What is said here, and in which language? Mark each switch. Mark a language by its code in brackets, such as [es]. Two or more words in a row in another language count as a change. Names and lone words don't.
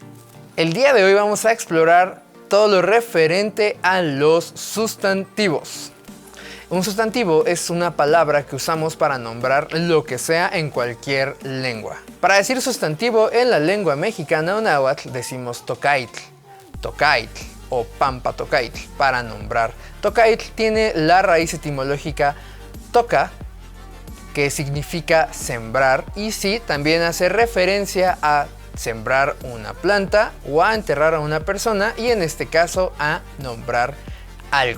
[es] El día de hoy vamos a explorar todo lo referente a los sustantivos. Un sustantivo es una palabra que usamos para nombrar lo que sea en cualquier lengua. Para decir sustantivo en la lengua mexicana o náhuatl decimos tocaitl, tocaitl o pampa tocaitl para nombrar. Tocaitl tiene la raíz etimológica toca, que significa sembrar, y sí, también hace referencia a sembrar una planta o a enterrar a una persona, y en este caso a nombrar algo.